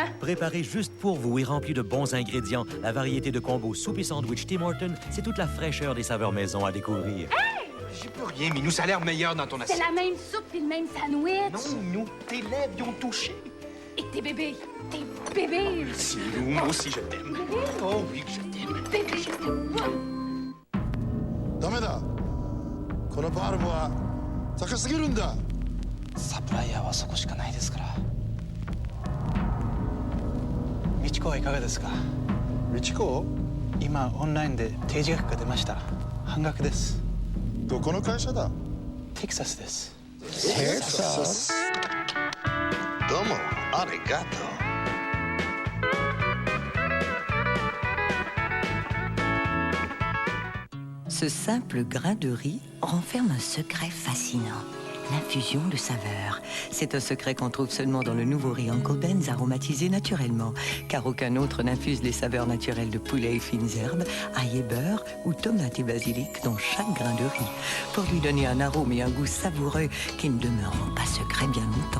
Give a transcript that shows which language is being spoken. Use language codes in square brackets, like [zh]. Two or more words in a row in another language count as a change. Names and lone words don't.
[fr] Préparé juste pour vous et rempli de bons ingrédients, la variété de combos soupe et sandwich Tim Hortons, c'est toute la fraîcheur des saveurs maison à découvrir. Hey! J'y peux rien, Minou, ça a l'air meilleur dans ton assiette. C'est la même soupe puis le même sandwich. Non, Minou, tes lèvres, ils ont touché. Et tes bébés. Tes bébés. Merci, Minou, moi aussi je t'aime. Oh oui, je t'aime. Bébé, je t'aime. [ja] ダメだこのバルブは高すぎるんだサプライヤーはそこしかないですから美智子はいかがですか美智子今オンラインで提示額が出ました半額ですどこの会社だテキサスです Texas. どうもありがとう. [fr] Ce simple grain de riz renferme un secret fascinant, l'infusion de saveurs. C'est un secret qu'on trouve seulement dans le nouveau riz Uncle Ben's aromatisé naturellement, car aucun autre n'infuse les saveurs naturelles de poulet et fines herbes, ail et beurre ou tomates et basilic dans chaque grain de riz, pour lui donner un arôme et un goût savoureux qui ne demeureront pas secrets bien longtemps.